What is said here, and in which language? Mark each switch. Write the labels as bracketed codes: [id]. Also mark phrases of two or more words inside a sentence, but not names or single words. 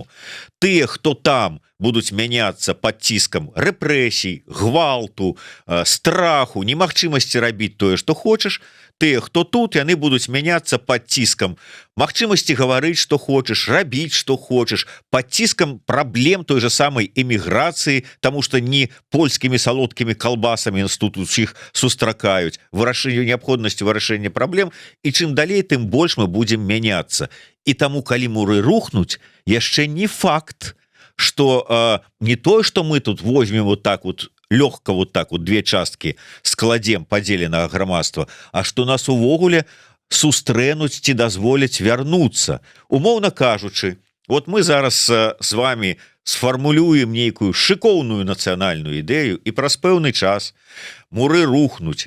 [be] Тыя, хто там, будуць мяняцца под ціскам рэпрэсій, гвалту, страху, немагчымасці рабіць тое, што хочаш, тыя, хто тут, яны будуць мяняцца под ціскам магчымасці гаварыць, што хочаш, рабіць, што хочаш, под ціскам праблем той же самай эміграцыі, таму што не польскімі салодкімі калбасамі нас тут усіх сустракаюць, вырашэнню неабходнасці вырашэння праблем, і чым далей, тым больш мы будзем мяняцца. І таму, калі муры рухнуць, яшчэ не факт, [ru] что не то, что мы тут возьмем вот так вот лёгка вот так вот две [be] часткі складзем падзеленага грамадства, а што нас увогуле сустрэнуць ці дазволяць вярнуцца. Умоўна кажучы, вот мы зараз з вами сфармулюем нейкую шыкоўную нацыянальную ідэю, і праз пэўны час муры рухнуць.